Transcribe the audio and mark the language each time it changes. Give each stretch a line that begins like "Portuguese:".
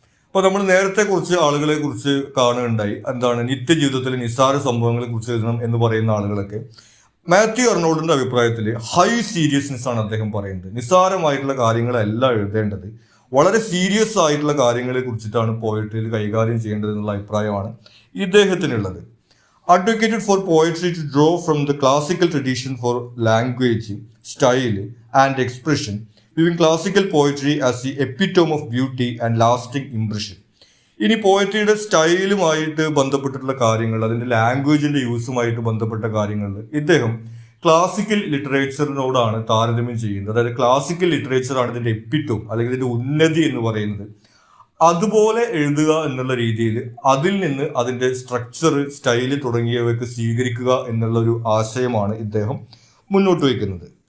Malayalam: അപ്പോൾ നമ്മൾ നേരത്തെ കുറച്ച് ആളുകളെ കുറിച്ച് കാണുകയുണ്ടായി, എന്താണ് നിത്യജീവിതത്തിലെ നിസ്സാര സംഭവങ്ങളെ കുറിച്ച് എഴുതണം എന്ന് പറയുന്ന ആളുകളൊക്കെ. മാത്യു അർണോൾഡിന്റെ അഭിപ്രായത്തിൽ ഹൈ സീരിയസ്നെസ് ആണ് അദ്ദേഹം പറയുന്നത്. നിസ്സാരമായിട്ടുള്ള കാര്യങ്ങളല്ല എഴുതേണ്ടത്, വളരെ സീരിയസ് ആയിട്ടുള്ള കാര്യങ്ങളെ കുറിച്ചിട്ടാണ് പോയട്രിയിൽ കൈകാര്യം ചെയ്യേണ്ടത് എന്നുള്ള അഭിപ്രായമാണ് ഇദ്ദേഹത്തിനുള്ളത്.
English: Advocated for poetry to draw from the classical tradition for language, style and expression, viewing classical poetry as the epitome of beauty and lasting impression.
Malayalam: ഇനി പോയട്രിയുടെ സ്റ്റൈലുമായിട്ട് ബന്ധപ്പെട്ടിട്ടുള്ള കാര്യങ്ങൾ, അതിൻ്റെ ലാംഗ്വേജിൻ്റെ യൂസുമായിട്ട് ബന്ധപ്പെട്ട കാര്യങ്ങൾ ഇദ്ദേഹം ക്ലാസിക്കൽ ലിറ്ററേച്ചറിനോടാണ് താരതമ്യം ചെയ്യുന്നത്. അതായത് ക്ലാസിക്കൽ ലിറ്ററേച്ചറാണ് ഇതിൻ്റെ എപ്പിറ്റോം അല്ലെങ്കിൽ ഇതിൻ്റെ ഉന്നതി എന്ന് പറയുന്നത്. അതുപോലെ എഴുതുക എന്നുള്ള രീതിയിൽ അതിൽ നിന്ന് അതിൻ്റെ സ്ട്രക്ചർ, സ്റ്റൈല് തുടങ്ങിയവയൊക്കെ സ്വീകരിക്കുക എന്നുള്ള ഒരു ആശയമാണ് ഇദ്ദേഹം മുന്നോട്ട് വയ്ക്കുന്നത്.